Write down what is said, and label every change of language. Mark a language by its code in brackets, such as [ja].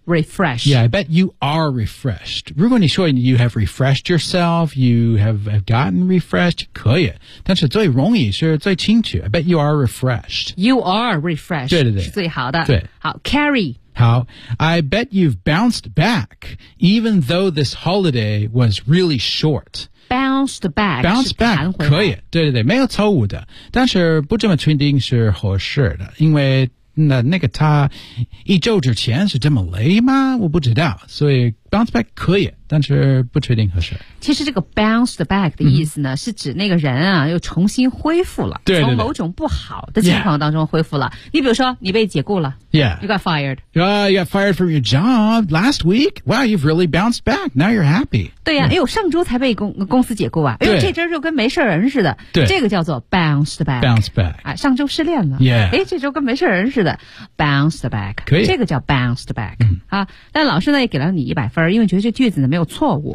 [en] yeah I bet you are refreshed [zh] 如果你说 [en] you have refreshed yourself you have gotten refreshed [zh] 可以但是最容易是最清楚 [en] I bet you are refreshed you are refreshed [zh] 对对对是最好的对好 carry [en] 好 I bet you've bounced back, even though this holiday was really short. Bounce bounced back. Bounced back, [zh] 可以。对对对，没有错误的。但是不这么确定是合适的，因为那个他一周之前是这么累吗？我不知道，所以 bounce back 可以，但是不确定合适。其实这个 bounced back 的意思呢，是指那个人啊又重新恢复了，对对对，从某种不好的情况当中恢复了。 [en] Yeah. [zh] 你比如说，你被解雇了 [en] ，Yeah， you got fired， you got fired from your job last week. Wow， you've really bounced back. Now you're happy. [zh] 对呀、啊， yeah. 哎呦，上周才被公司解雇啊，哎呦，这周就跟没事人似的。对，这个叫做 bounced back， bounced back。啊，上周失恋了 [en] ，Yeah， [zh] 哎，这周跟没事人似的 ，bounced back，可以，这个叫 bounced back、嗯。啊，但老师呢也给了你100分，因为觉得这句子呢没有错误。